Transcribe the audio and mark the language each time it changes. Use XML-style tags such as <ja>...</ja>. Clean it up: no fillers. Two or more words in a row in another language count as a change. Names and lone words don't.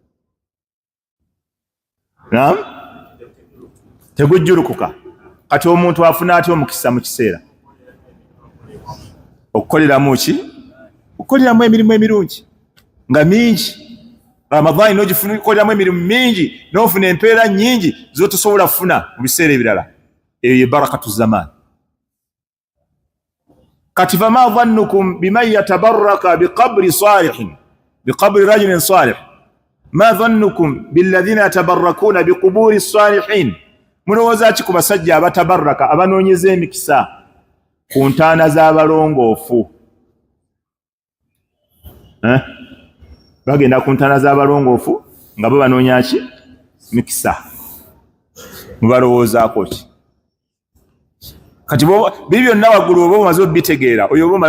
<lg>naam tegujjulukuka kati omuntu afuna atya omukisa mu kiseera okukoleramu ki okukoleramu emirimu emirungi nga mingi Ramadhani n'ogifuna okukoleramu emirimu mingi n'ofuna empeera nnyingi zotosobola kufuna mu biseera ebirala eyo ye</lg> <ar>بركة الزمان kati فما ظنكم بمن يتبرك بقبر صالحين بقبر رجل صالح ما ظنكم بالذين يتبركون بقبور صالحين</ar> <lg>mulowooza ki ku basajja abatabarraka abanoonyeza emikisa ku ntaana z'abalongoofu bagenda ku ntaana z'abalongoofu nga bo banoonya ki mikisa mubalowoozaako ki kati bibi byonna waggulu oba omaze obitegeera oyo oba</lg>